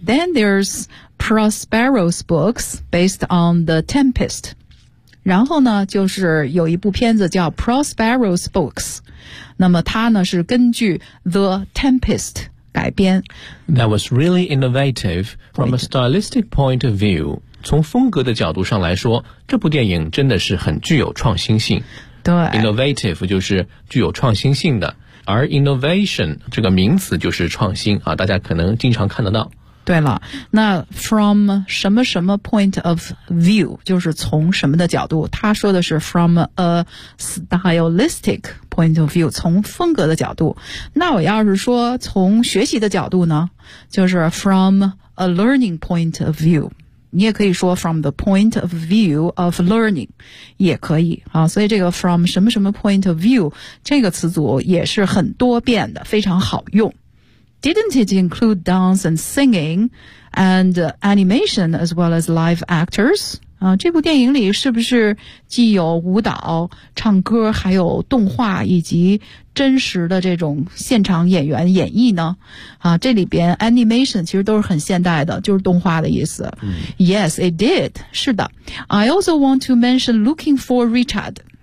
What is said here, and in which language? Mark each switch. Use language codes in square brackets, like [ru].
[en] Then there's Prospero's books based on The Tempest. [zh] 然后呢，就是有一部片子叫 Prospero's books， 那么它呢是根据 The Tempest。改编 [en] That was really innovative from a stylistic point of view. [zh] 从风格的角度上来说，这部电影真的是很具有创新性。对，innovative 就是具有创新性的，而 innovation 这个名词就是创新啊，大家可能经常看得到。对了，那 from 什么什么 point of view 就是从什么的角度，他说的是 [en] from a stylistic point of view， [zh] 从风格的角度。那我要是说从学习的角度呢，就是 [en] from a learning point of view， [zh] 你也可以说 [en] from the point of view of learning， [zh] 也可以啊。所以这个 from 什么什么 point of view 这个词组也是很多变的，非常好用。 [en] Didn't it include dance and singing and animation as well as live actors? [zh] 这部电影里是不是既有舞蹈、唱歌、还有动画以及真实的这种现场演员演绎呢？这里边 animation 其实都是很现代的，就是动画的意思。嗯、 [en] yes, it did. [zh] 是的。 [en] I also want to mention Looking for Richard.